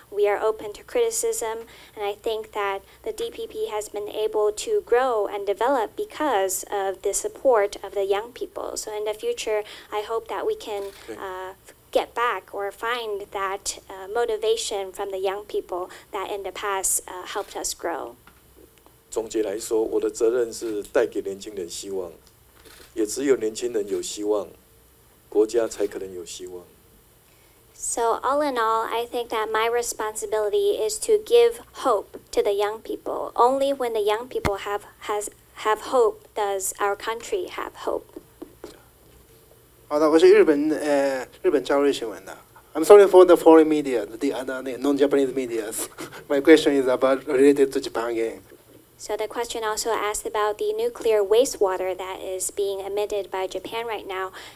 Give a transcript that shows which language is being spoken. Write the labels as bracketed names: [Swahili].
[English] We are open to criticism, and I think that the DPP has been able to grow and develop because of the support of the young people. So in the future, I hope that we can get back or find that motivation from the young people that in the past helped us grow. [Chinese] 总结来说，我的责任是带给年轻人希望，也只有年轻人有希望，国家才可能有希望。 [English] So all in all, I think that my responsibility is to give hope to the young people. Only when the young people have hope does our country have hope. [Chinese] 好的，我是日本朝日新闻的。 [English] I'm sorry for the foreign media, the other non-Japanese media. My question is about related to Japan again. So the question also asked about the nuclear wastewater that is being emitted by Japan right now.